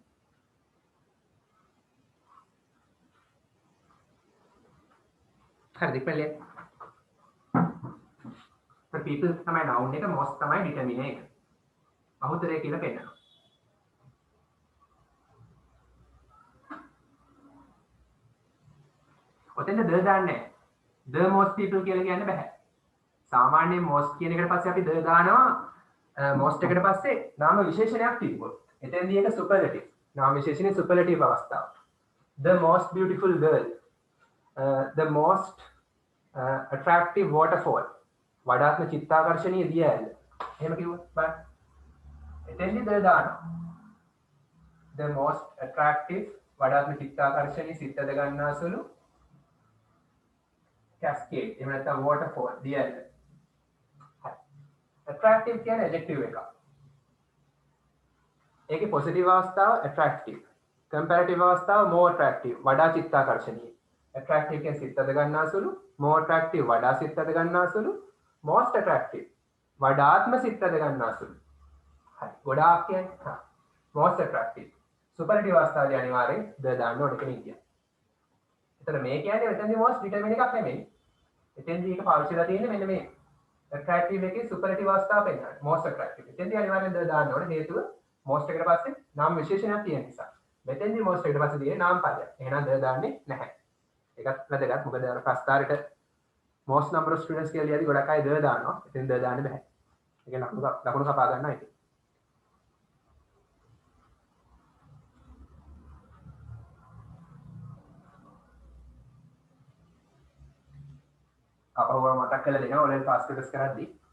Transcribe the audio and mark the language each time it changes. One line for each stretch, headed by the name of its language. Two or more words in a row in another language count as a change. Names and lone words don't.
Sinhala: හරිද ඉතින් people තමයි noun එක, most තමයි determiner එක. බහුතරය කියලා පෙන්නනවා. ඔතෙන්ද the දාන්නේ නැහැ.
English: the most people
Sinhala: කියලා කියන්න බෑ. සාමාන්‍යයෙන් most කියන එකට පස්සේ අපි the දානවා most එකට පස්සේ නාම විශේෂණයක් තිබ්බොත්. එතෙන්දී ඒක superlative. නාම විශේෂණේ superlative අවස්ථාව.
English: The most beautiful girl. The most attractive waterfall.
Sinhala: වඩාත්ම චිත්තාකර්ෂණීය දිය ඇල්ල. එහෙම කිව්වොත් බලන්න. එතෙන්දී the දානවා.
English: The most attractive
Sinhala: වඩාත්ම චිත්තාකර්ෂණීය සිතද ගන්නාසුළු cascade. එහෙම නැත්නම් waterfall දිය ඇල්ල. attractive කියන්නේ adjective එකක්. ඒකේ positive අවස්ථාව attractive.
English: comparative අවස්ථාව more attractive.
Sinhala: වඩා චිත්තාකර්ෂණීය. attractive කියන්නේ සිතද ගන්නාසුළු,
English: more attractive
Sinhala: වඩා සිතද ගන්නාසුළු,
English: most attractive
Sinhala: වඩාත්ම සිතද ගන්නාසුළු. හරි. ගොඩාක් කියන්නේ
English: most attractive.
Sinhala: superlative අවස්ථාවේදී අනිවාර්යෙන් the දාන්න ඕනේ කෙනෙක් කියන්නේ. එතන මේ කියන්නේ මෙතනදී most determine එකක් නෙමෙයි. එතෙන්දී ඒක පාවිච්චි කරලා තියෙන්නේ මෙන්න මේ attractive එකේ superlative අවස්ථාව පෙන්නන්න.
English: most attractive.
Sinhala: එතෙන්දී අනිවාර්යෙන් the දාන්න ඕනේ. හේතුව most එකට පස්සේ නාම විශේෂණයක් තියෙන නිසා. මෙතෙන්දී most එකට පස්සේ තියෙන්නේ නාම පදයක්. එහෙනම් the දාන්නේ නැහැ. ඒකත් වැදගත්. මොකද අර ප්‍රස්තාරයට
English: most number of students
Sinhala: කියලා ලියද්දි ගොඩක් අය the දානවා. එතෙන් the දාන්න බෑ. ඒක ලකුණු කපා ගන්නවා ඒක. අපව මතක් කරලා දෙනවා ඔයගොල්ලෝ
English: fast test
Sinhala: කරද්දී.